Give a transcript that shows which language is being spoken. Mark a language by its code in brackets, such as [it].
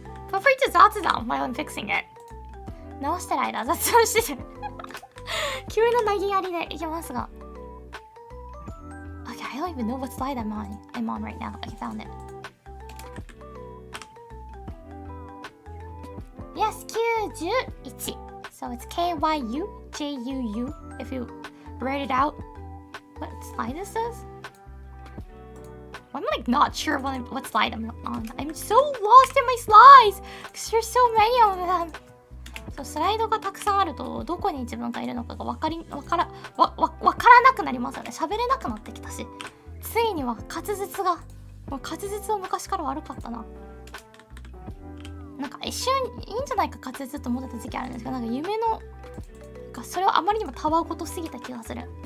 [en] Feel free to 雑談 while I'm fixing it. [ja] 直してる間雑談してる。急な投げやりでいきますが。 [en] Okay, I don't even know what slide I'm on right now. I found it. Yes, 91. So it's KYUJUU if you write it out. What slide is this? I'm like not sure what slide I'm on. I'm so lost in my slides because there's so many of them. [ja] そうスライドがたくさんあるとどこに自分がいるのかがわからなくなりますよね。喋れなくなってきたし、ついには滑舌が滑舌は昔から悪かったな。なんか一瞬いいんじゃないか滑舌と思ってた時期あるんですけど、なんか夢のそれはあまりにもたわごとすぎた気がする。